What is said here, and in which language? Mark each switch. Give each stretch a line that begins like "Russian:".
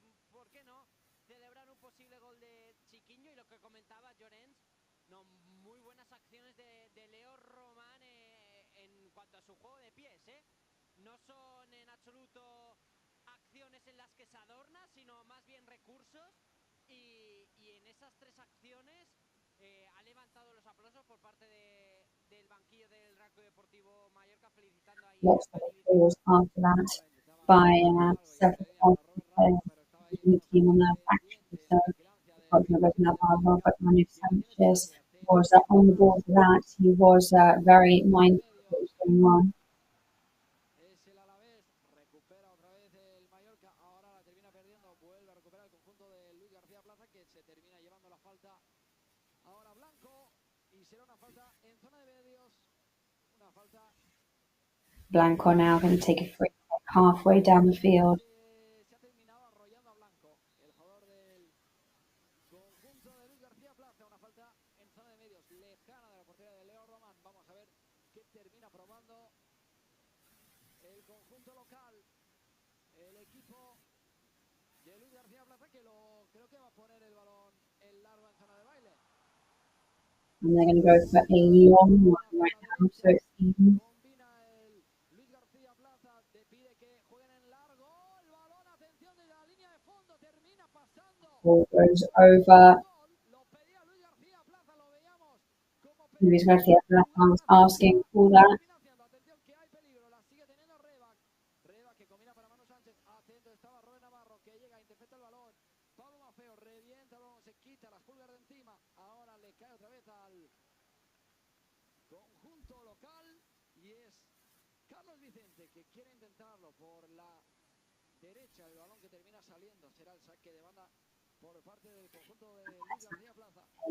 Spanish: ¿por qué no?, celebrar un posible gol de Chiquinho. Y lo que comentaba Llorens, no, muy buenas acciones de Leo Román en cuanto a su juego de pies, no son en absoluto acciones en las que se adorna, sino más bien recursos, y en esas 3 acciones ha levantado los aplausos por parte del banquillo del Real Deportivo Mallorca, felicitando ahí
English: Lots of applause after that by several of the players in the team on their actually. So Navarro, but Manu Sanchez was on the ball for that. He was very mindful of what was going on.
Spanish: Es el Alavés, recupera otra vez el Mallorca, ahora la termina perdiendo, vuelve a recuperar el conjunto de Luis García Plaza, que se termina llevando la falta ahora Blanco, y será una falta en zona de medios, una falta.
English: Blanco now going to take a free kick halfway down the field.
Spanish: Se ha terminado arrollando a Blanco, el jugador del conjunto de Luis García Plaza, una falta en zona de medios, lejana de la portería de Leo Román. Vamos a ver qué termina probando el conjunto local, el equipo de Luis García Plaza, que creo que va a poner el balón en largo en zona de baile.
English: And they're going to go for a long one right now, so it's even.
Spanish: Combina el Luis García Plaza, te pide que jueguen en largo, el balón, atención, de la línea de fondo, termina pasando.
English: Ball goes over.
Spanish: Lo pedía Luis García Plaza, lo veíamos como
English: Luis García Plaza was asking for that.
Spanish: Atención que hay peligro, la sigue teniendo Reba que combina para Manu Sánchez, atento estaba Robert Navarro, que llega, intercepta el balón, Pablo Mafeo revienta el balón, se quita las pulgas de encima, ahora le cae otra vez al conjunto local, y es Carlos Vicente que quiere intentarlo por la derecha, el balón que termina saliendo, será el saque de banda por parte del conjunto de Luis García Plaza.